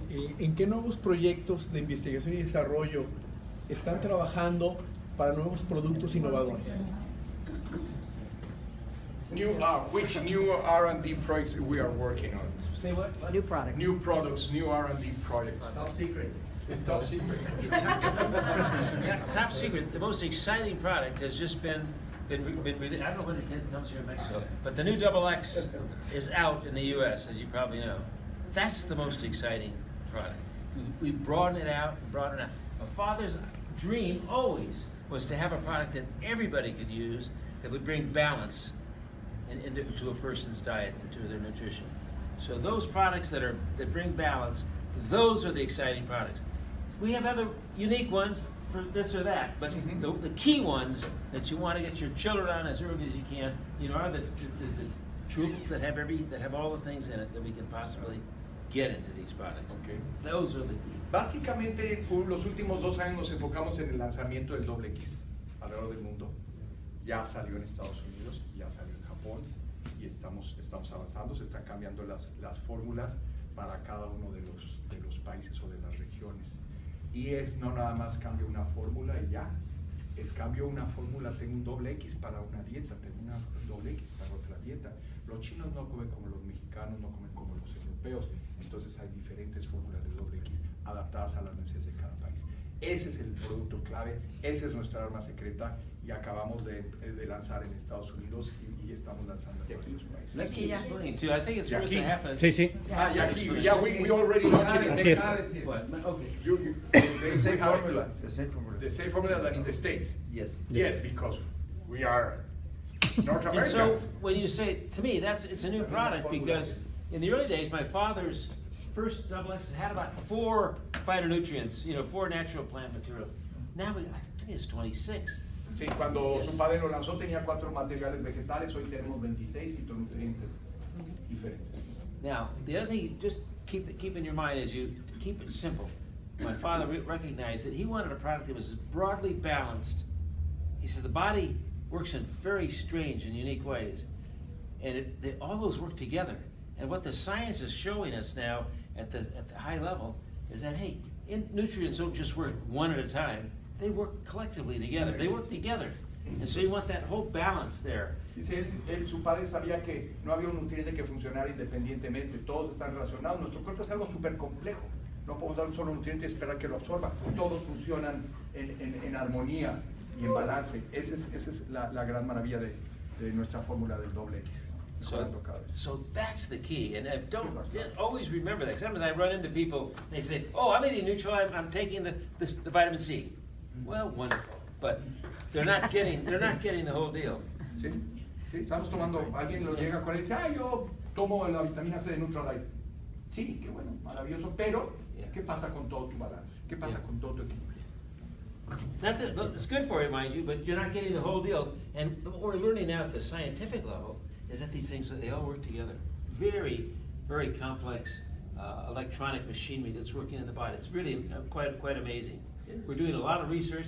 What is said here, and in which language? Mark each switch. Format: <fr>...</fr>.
<es>Sí, ¿en qué nuevos proyectos de investigación y desarrollo están trabajando para nuevos productos innovadores?</es> <en>Which new R&D projects we are working on? Say what? New products. New products, new R&D projects. Top secret. It's top secret. Top secret, the most exciting product has just been I don't know when it comes here in Mexico, but the new XX is out in the US, as you probably know. That's the most exciting product. We broaden it out, My father's dream always was to have a product that everybody could use that would bring balance into a person's diet, into their nutrition. So those products that bring balance, those are the exciting products. We have other unique ones for this or that, but the key ones that you want to get your children on as early as you can, are the tools that have all the things in it that we can possibly get into these products. Okay. Those are the key.</en> <es>Básicamente, los últimos 2 años nos enfocamos en el lanzamiento del doble X alrededor del mundo. Ya salió en Estados Unidos, ya salió en Japón y estamos avanzando. Se están cambiando las fórmulas para cada uno de los países o de las regiones. Y no nada más cambio una fórmula y ya. Cambio una fórmula, tengo un doble X para una dieta, tengo una doble X para otra dieta. Los chinos no comen como los mexicanos, no comen como los europeos, entonces hay diferentes fórmulas de doble X adaptadas a las necesidades de cada país. Ese es el producto clave, esa es nuestra arma secreta y acabamos de lanzar en Estados Unidos y estamos lanzando en varios países.</es> <en>Let me explain too. I think it's worth</en> <es>Aquí.</es> <en>a half a...</en> <es>Sí, sí. Y aquí,</es> <en>yeah, we already launched it in</en> <es>Así es.</es> <en>Mexico. What? Okay. The same formula. The same formula. The same formula than in the States. Yes. Yes, because we are North And so Americans. when you say, to me, it's a new product because in the early days, my father's first XX had about 4 phytonutrients, 4 natural plant materials. Now I think it's 26.</en> <es>Sí, cuando su padre lo lanzó tenía 4 materiales vegetales, hoy tenemos 26 fitonutrientes diferentes.</es> <en>Now, the other thing you just keep in your mind is to keep it simple. My father recognized that he wanted a product that was broadly balanced. He says the body works in very strange and unique ways, and all those work together. And what the science is showing us now at the high level is that, hey, nutrients don't just work one at a time. They work collectively together. They work together. And so you want that whole balance there.</en> <es>Dice su padre sabía que no había un nutriente que funcionara independientemente, todos están relacionados. Nuestro cuerpo es algo súper complejo. No podemos dar un solo nutriente y esperar que lo absorba. Todos funcionan en armonía y en balance. Esa es la gran maravilla de nuestra fórmula del doble X.</es> <en>So that's the key, and don't always remember that. Sometimes I run into people, they say, "Oh, I'm eating Nutrilite. I'm taking the vitamin C." Well, wonderful, but they're not getting the whole deal.</en> <es>Sí, estamos tomando. Alguien lo llega con él y dice, yo tomo la vitamina C de Nutrilite. Sí, qué bueno, maravilloso, pero ¿qué pasa con todo tu balance? ¿Qué pasa con todo tu equilibrio?</es> <en>It's good for you, mind you, but you're not getting the whole deal. And what we're learning now at the scientific level is that these things, they all work together. Very, very complex electronic machinery that's working in the body. It's really quite amazing. We're doing a lot of research.</en>